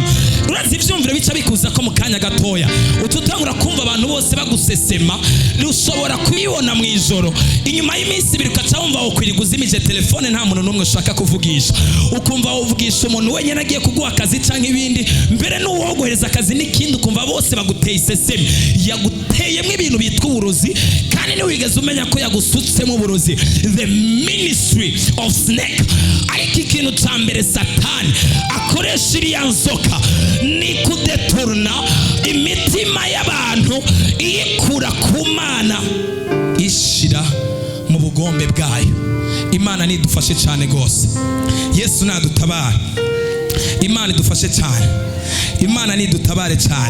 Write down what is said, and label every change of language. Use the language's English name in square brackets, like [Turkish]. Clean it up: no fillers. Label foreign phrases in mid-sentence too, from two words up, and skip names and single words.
[Rundi] Urazi ivyumviro bica bikuza ko mu kanya gatoya ututangura kumva abantu bose bagusesema, ushobora kubibona mu ijoro, inyuma y'iminsi ibiri ukaca wumva ukwiriye uzimije telefone, nta muntu n'umwe ushaka kuvugisha, ukumva uvugisha umuntu wenyine agiye kuguha akazi canke ibindi, mbere n'uwo guhereza akazi n'ikindi, ukumva bose baguteye isesemi. Yaguteyemo ibintu bitwa uburozi, kandi ntiwigeze umenya ko yagusutsemo uburozi, [English] the ministry of snake. [Rundi] Ariko ikintu ca mbere Satani akoresha iriya nzoka ni kudeturna imitima y'abantu iyikura ku Mana ishira mu bugombe bwayo. Imana nidufashe cyane gose, Yesu nadutabara, Imana idufashe cyane, Imana nidutabare cyane.